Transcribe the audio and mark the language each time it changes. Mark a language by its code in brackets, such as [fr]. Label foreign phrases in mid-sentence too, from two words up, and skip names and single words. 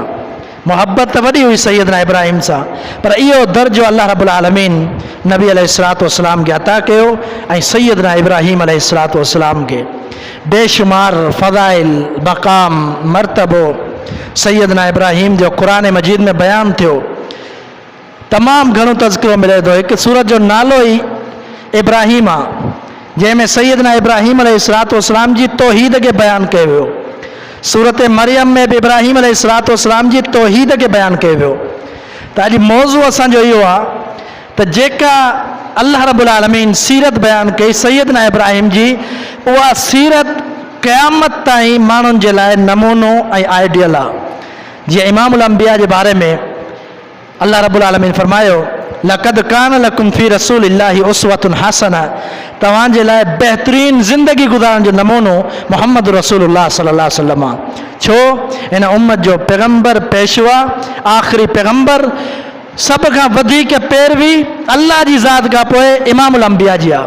[sd] मोहब्बत त वॾी हुई सैयदना इब्राहीम सां, पर इहो दर्जो [ar] الله رب العالمين [sd] नबी [ar] عليه الصلاة والسلام [sd] खे अता कयो ऐं सैयदना इब्राहीम [ar] عليه الصلاة والسلام [sd] खे बेशुमार फ़ज़ाइल, मक़ाम, मर्तबो सैयदना इब्राहीम जो क़ुरान मजीद में बयानु थियो। तमामु घणो तज़किरो मिले थो। हिकु सूरत जो नालो ई इब्राहीम आहे, जंहिंमें सैयदना इब्राहीम [ar] عليه الصلاة والسلام [sd] जी तौहीद खे बयानु कयो वियो। सूरत मरियम में भी इब्राहीम [ar] عليه الصلاة والسلام [sd] जी तौहीद के बयान किया वियो। तो अॼु मौज़ू असांजो इहो आहे त जेका [ar] الله رب العالمين [sd] सीरत बयान कई सैयदना इब्राहीम जी, उहा सीरत क़यामत ताईं माण्हुनि जे लाइ नमूनो ऐं आइडियल आहे। [ar] जीअं إمام الأنبياء [sd] जे बारे में [ar] الله رب العالمين فرمايو لقد كان لكم في رسول الله أسوة حسنة, [sd] तव्हांजे लाइ बहितरीन ज़िंदगी गुज़ारण जो नमूनो [ar] محمد رسول الله صلى الله عليه وسلم [sd] आहे। छो? हिन उम्मत जो पैगम्बर, पेशवा, आख़िरी पैगम्बर, सभ खां वधीक पैरवी अल्लाह जी ज़ात खां पोइ [ar] إمام الأنبياء [sd] जी आहे।